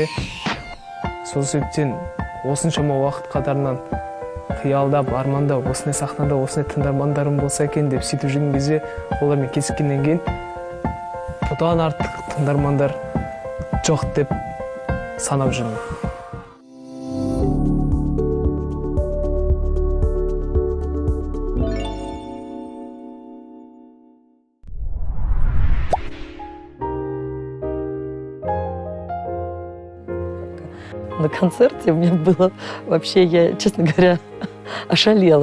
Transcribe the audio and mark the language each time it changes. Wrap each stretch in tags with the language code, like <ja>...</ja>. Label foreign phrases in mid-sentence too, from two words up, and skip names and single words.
<kk>Сол себептен осыншама уақыт қатарынан қиялдап, армандап, осындай сахнада осындай тыңдармандарым болса екен деп сөйтіп жүрген кезде, олармен кездескеннен кейін бұдан артық тыңдармандар жоқ деп санап жүрмін.</kk> <ru>На концерте у меня было вообще, я, честно говоря, ошалела.</ru>